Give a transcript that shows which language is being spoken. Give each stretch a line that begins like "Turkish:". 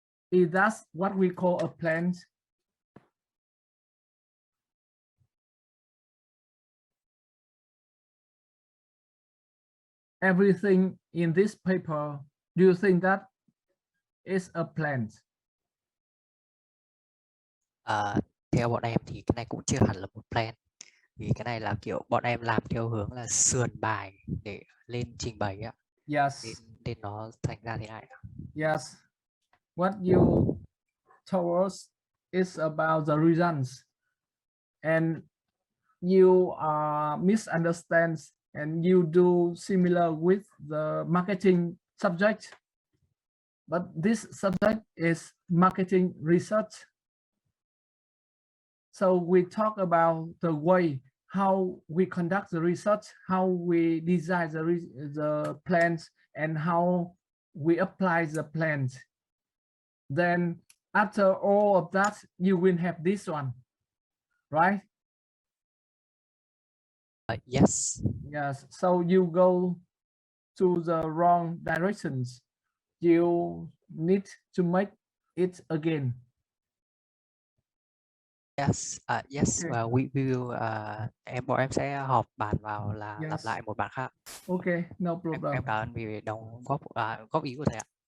English: Is that what we call a plan? Everything in this paper, do you think that is a plan?
Vietnamese: Theo bọn em thì cái này cũng chưa hẳn là một plan, vì cái này là kiểu bọn em làm theo hướng là sườn bài để lên trình bày ạ.
English: Yes.
Vietnamese: Nên nó thành ra thế này.
English: Yes. What you told us is about the results, and you misunderstand, and you do similar with the marketing subject. But this subject is marketing research. So we talk about the way how we conduct the research, how we design the plans, and how we apply the plans. Then after all of that, you will have this one, right? Yes. Yes. So you go to the wrong directions. You need to make it again. Yes, yes, Okay.
Vietnamese: và
English: we will
Vietnamese: bọn em sẽ họp bàn vào là
English: Yes.
Vietnamese: gặp lại một bàn khác.
English: Okay, no problem.
Vietnamese: Em cảm ơn vì đóng góp ý của thầy ạ.